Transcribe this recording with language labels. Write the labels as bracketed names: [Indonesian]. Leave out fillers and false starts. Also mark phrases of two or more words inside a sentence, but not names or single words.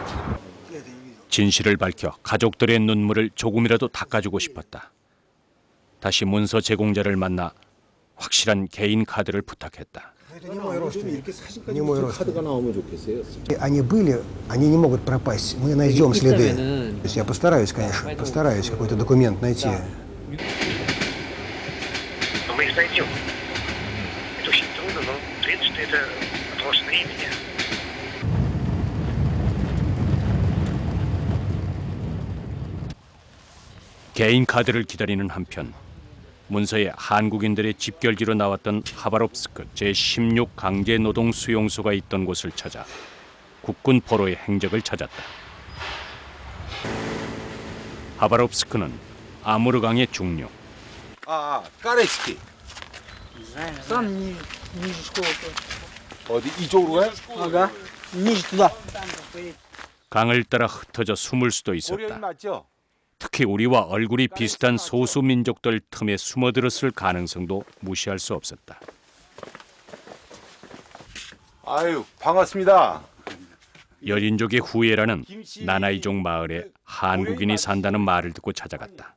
[Korean] 진실을 밝혀 가족들의 눈물을 조금이라도 닦아주고 싶었다. 다시 문서 제공자를 만나 확실한 개인 카드를 부탁했다. [Russian] Не мой родственник. Не мой родственник. Они были, они не могут пропасть. Мы найдем следы. То есть я постараюсь, конечно, постараюсь какой-то документ найти. Но мы их найдем. Это очень трудно, но в принципе это вопрос времени. [Korean] 개인 카드를 기다리는 한편 문서에 한국인들의 집결지로 나왔던 하바롭스크 제16 강제노동 수용소가 있던 곳을 찾아 국군 포로의 행적을 찾았다. 하바롭스크는 아무르강의 중류. 까레스키. [Russian] Сам ниже школы. [Korean] 어디 이쪽으로 가요? [Russian] Ага. Ниже туда. [Korean] 강을 따라 흩어져 숨을 수도 고려인 있었다. 맞죠? 특히 우리와 얼굴이 비슷한 소수 민족들 틈에 숨어들었을 가능성도 무시할 수 없었다. 아유, 반갑습니다. 여린족의 후예라는 나나이족 마을에 한국인이 산다는 말을 듣고 찾아갔다.